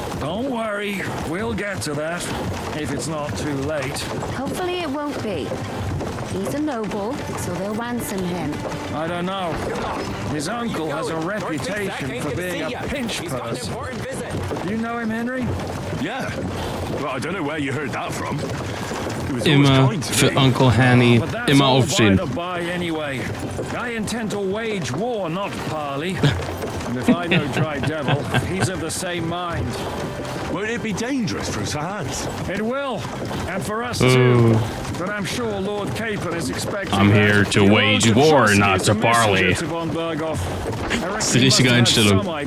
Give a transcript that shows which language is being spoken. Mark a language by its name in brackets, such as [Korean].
[English] Don't worry, we'll get to that, if it's not too late. Hopefully it won't be. He's a noble, so they'll ransom him. I don't know. His uncle has a reputation for being a pinch purse. You know him, Henry? Yeah. Well, I don't know where you heard that from. [German] Immer für Uncle Hanny, immer aufstehen. [English] Anyway. I intend to wage war, not parley. And if I know Dry Devil, he's of the same mind. Won't it be dangerous for Sir Hans? It will, and for us too. But I'm sure Lord Capon is expecting. I'm here to wage war, not to parley. [German] Das ist die richtige Einstellung.